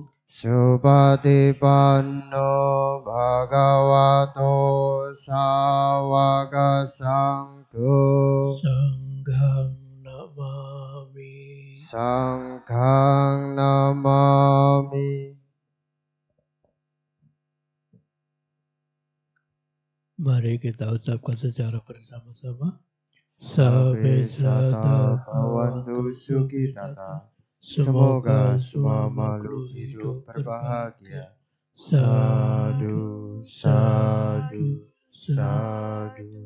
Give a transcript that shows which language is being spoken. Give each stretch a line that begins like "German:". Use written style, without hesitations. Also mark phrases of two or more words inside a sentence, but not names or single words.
Pali: Supatipanno Bhagavato Sāvaka Sangho. Sanghang Namami. Sanghang Namami.
Indonesian: Mari kita ucapkan secara bersama-sama.
Pali: Sabbe sata bhavantu sukhitata.
Indonesian: Semoga semua makhluk hidup berbahagia.
Pali: Sadu, sadu, sadu.